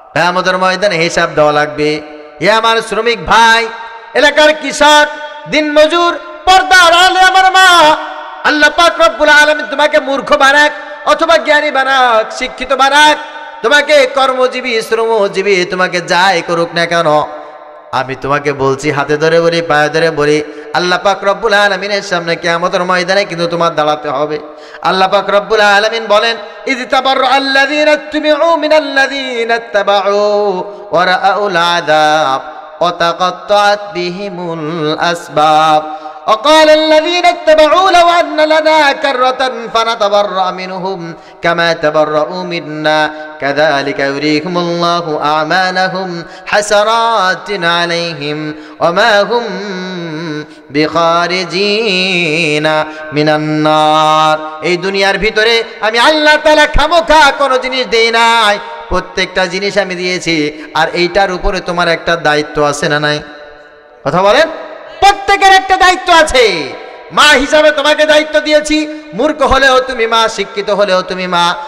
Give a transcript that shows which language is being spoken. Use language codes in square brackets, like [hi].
[bn] আমাদের ময়দানে হিসাব দেওয়া লাগবে। এ আমার শ্রমিক ভাই, এলাকার কৃষক, দিনমজুর, পর্দা আড়ালে আমার মা, আল্লাহ পাক রব্বুল আলামিন তোমাকে মূর্খ বানাক অথবা জ্ঞানী বানাক, শিক্ষিত বানাক, তোমাকে কর্মজীবী শ্রমজীবী তোমাকে যাই করুক না কেন, আমি তোমাকে বলছি, হাতে ধরে বলি, পায়ে ধরে বলি, আল্লাহ পাক রব্বুল আলামিনের সামনে কিয়ামতের ময়দানে কিন্তু তোমার দাঁড়াতে হবে। আল্লাহ পাক রব্বুল আলামিন বলেন, [ar] ইয তাবাররা আল্লাযীনা তুমিউ মিনাল্লাযীনা তাবাউ ওয়া রাআউল আযাব ওয়া তাকাত্তাআত বিহিমুল আসবাব وقال الذين اتبعوا لو أن لنا كرة فنتبرأ منهم كما تبرؤوا منا كذلك يريهم الله أعمالهم حسرات عليهم وما هم بخارجين من النار। [bn] এই দুনিয়ার ভিতরে আমি আল্লাহ তাআলা খামোখা কোনো জিনিস দেই নাই, প্রত্যেকটা জিনিস আমি দিয়েছি। আর এইটার উপরে তোমার একটা দায়িত্ব আছে না নাই? কথা বলেন। প্রত্যেকের একটা দায়িত্ব আছে। মা হিসাবে তোমাকে দায়িত্ব দিয়েছি, মূর্খ হলেও তুমি মা, শিক্ষিত হলেও তুমি মা।